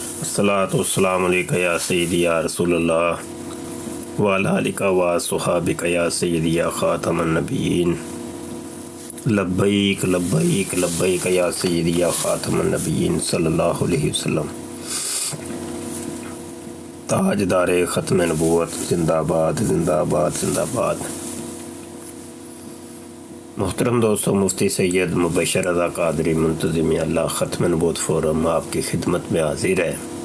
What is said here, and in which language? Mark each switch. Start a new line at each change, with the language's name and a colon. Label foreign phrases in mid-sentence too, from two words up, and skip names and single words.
Arabic: الصلاة والسلام عليك يا سيدي يا رسول الله وعلى آلك وأصحابك يا سيدي يا خاتم النبيين لبيك لبيك لبيك يا سيدي يا خاتم النبيين صلى الله عليه وسلم.
Urdu: تاجدار ختم نبوت زندہ باد زندہ باد زندہ باد. محترم دوستو، مفتی سید مبشر رضا قادری منتظم اللہ ختم نبوت فورم آپ کی خدمت میں حاضر ہے.